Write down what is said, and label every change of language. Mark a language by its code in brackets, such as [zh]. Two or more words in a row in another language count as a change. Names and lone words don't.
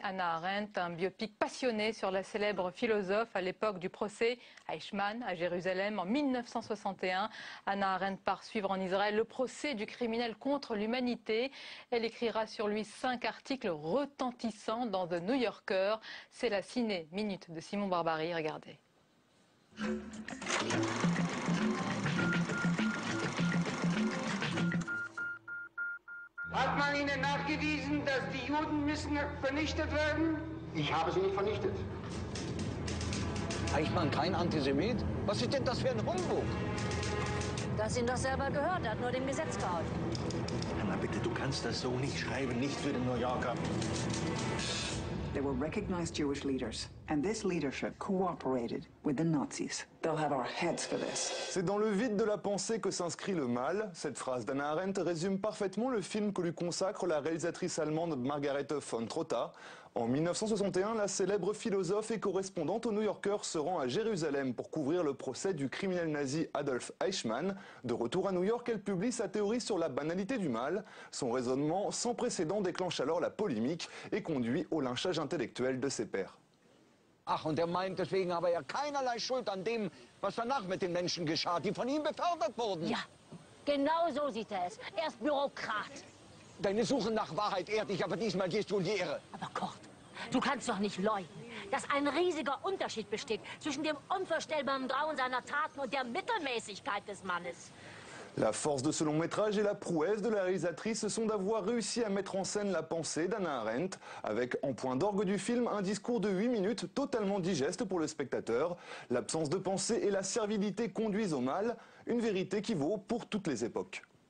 [fr] Hannah Arendt, un biopic passionné sur la célèbre philosophe à l'époque du procès Eichmann à Jérusalem en 1961. Hannah Arendt part suivre en Israël le procès du criminel contre l'humanité. Elle écrira sur lui 5 articles retentissants dans The New Yorker. C'est la ciné-minute de Simon Barbary. Regardez. [de] Hat man Ihnen nachgewiesen, dass die Juden müssen vernichtet werden? Ich habe sie nicht vernichtet. Eichmann kein Antisemit? Was ist denn das für ein Humbug? Du hast ihn doch selber gehört, er hat nur dem Gesetz geholfen. Na bitte, du kannst das so nicht schreiben, nicht für den New Yorker. [en] They were recognized Jewish leaders, and this leadership cooperated with the Nazis. They'll have our heads for this. [fr] C'est dans le vide de la pensée que s'inscrit le mal. Cette phrase d'Hannah Arendt résume parfaitement le film que lui consacre la réalisatrice allemande Margaret von Trotta. En 1961, la célèbre philosophe et correspondante au New Yorker se rend à Jérusalem pour couvrir le procès du criminel nazi Adolf Eichmann. De retour à New York, elle publie sa théorie sur la banalité du mal. Son raisonnement sans précédent déclenche alors la polémique et conduit au lynchage intellectuel de ses pairs. [de] Ach, und er meint, deswegen habe er keinerlei Schuld an dem, was danach mit den Menschen geschah, die von ihm befördert wurden. Ja, genau so sieht er es. Er ist Bürokrat. Deine Suche nach Wahrheit ehrt dich, aber diesmal gehst du in die Irre. Aber Kurt, du kannst doch nicht leugnen, dass ein riesiger Unterschied besteht zwischen dem unvorstellbaren Grauen seiner Taten und der Mittelmäßigkeit des Mannes. [fr] La force de ce long métrage et la prouesse de la réalisatrice sont d'avoir réussi à mettre en scène la pensée d'Hannah Arendt, avec en point d'orgue du film un discours de 8 minutes totalement digeste pour le spectateur. L'absence de pensée et la servilité conduisent au mal, une vérité qui vaut pour toutes les époques.